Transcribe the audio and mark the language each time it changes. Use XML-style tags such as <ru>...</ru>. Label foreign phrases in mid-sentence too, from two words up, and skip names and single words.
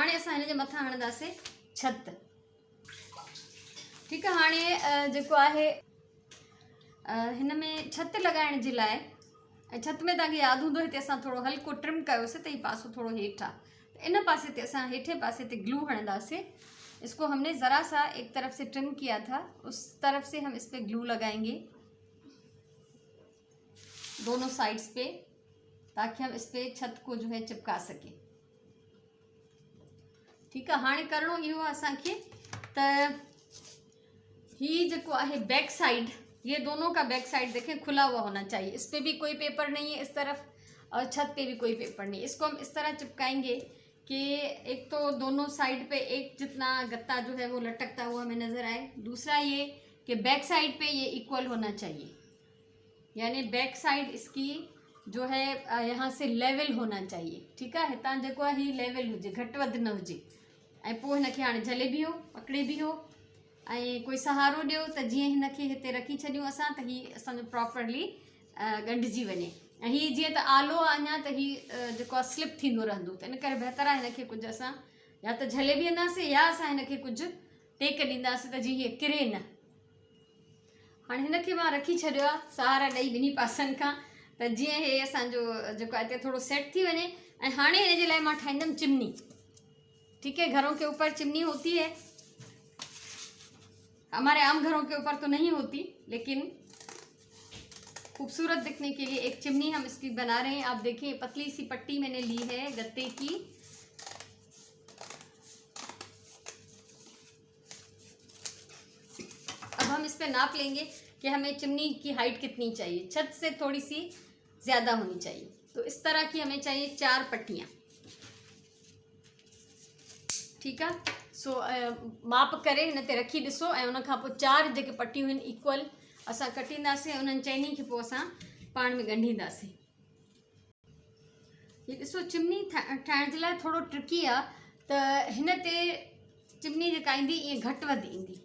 <sd>हाणे असां हिनजे मथां हणंदासीं छत। ठीकु आहे, हाणे जेको आहे हिन में छत लॻाइण जे लाइ, ऐं छत में तव्हांखे यादि हूंदो हिते असां थोरो हल्को ट्रिम कयोसीं त हीउ पासो थोरो हेठि आहे, त इन पासे ते असां हेठे पासे ते ग्लू हणंदासीं।</sd> <ur>اس کو ہم نے ذرا سا ایک طرف سے ٹرم کیا تھا، اس طرف سے ہم اس پر گلو لگائیں گے دونوں سائیڈز پہ، تاکہ ہم اس پہ چھت کو جو ہے چپکا سکیں. ٹھیک ہے,</ur> <sd>हाणे करणो इहो आहे असांखे त ही जो है</sd> <en>back side,</en> <ur>یہ دونوں کا</ur> <en>back side</en> <ur>دیکھیں کھلا ہوا ہونا چاہیے. اس پہ بھی کوئی پیپر نہیں ہے اس طرف، اور چھت پہ بھی کوئی پیپر نہیں. اس کو ہم اس طرح چپکائیں گے کہ ایک تو دونوں سائیڈ پہ ایک جتنا گتا جو ہے وہ لٹکتا ہوا ہمیں نظر آئے. دوسرا یہ کہ</ur> <en>back side</en> <ur>پہ یہ ایکول ہونا چاہیے، یعنی</ur> <en>back side</en> <ur>اس کی جو ہے یہاں سے لیول ہونا چاہیے. ٹھیک ہے,</ur> <sd>हितां जेको आहे ही लेवल हुजे, घटि वधि न हुजे। ऐं पोइ हिनखे हाणे झले बि हो, पकड़े बि हो, ऐं कोई सहारो ॾियो त जीअं हिनखे हिते रखी छॾियूं असां त हीअ असांजो प्रॉपरली ॻंढिजी वञे। ऐं हीअ जीअं त आलो आहे अञा त हीअ जेको आहे स्लिप थींदो रहंदो, त इन करे बहितर आहे हिनखे कुझु असां या त झले बि वेंदासीं या असां हिनखे कुझु टेक ॾींदासीं त जीअं हीअ किरे न। हाणे हिनखे मां रखी छॾियो आहे सहारा ॾेई ॿिन्ही पासनि खां, त जीअं हे असांजो जेको आहे हिते थोरो सेट थी वञे। ऐं हाणे हिन जे लाइ मां ठाहींदमि चिमनी।</sd> <ur>ٹھیک ہے، گھروں کے اوپر چمنی ہوتی ہے، ہمارے عام گھروں کے اوپر تو نہیں ہوتی، لیکن خوبصورت دکھنے کے لیے ایک چمنی ہم اس کی بنا رہے ہیں. آپ دیکھیے پتلی سی پٹی میں نے لی ہے گتے کی۔ اب ہم اس پہ ناپ لیں گے کہ ہمیں چمنی کی ہائٹ کتنی چاہیے. چھت سے تھوڑی سی زیادہ ہونی چاہیے، تو اس طرح کی ہمیں چاہیے 4 پٹیاں. ٹھیک ہے,</ur> <sd>सो माप करे हिन ते रखी ॾिसो, ऐं उन खां पोइ 4 जेके पट्टियूं आहिनि इक्वल असां कटींदासीं, उन्हनि चइनी खे पोइ असां पाण में ॻंढींदासीं। ये ॾिसो चिमनी ठाहिण जे लाइ थोरो ट्रिकी आहे, त हिन ते चिमनी जेका ईंदी ईअं घटि वधि ईंदी।</sd>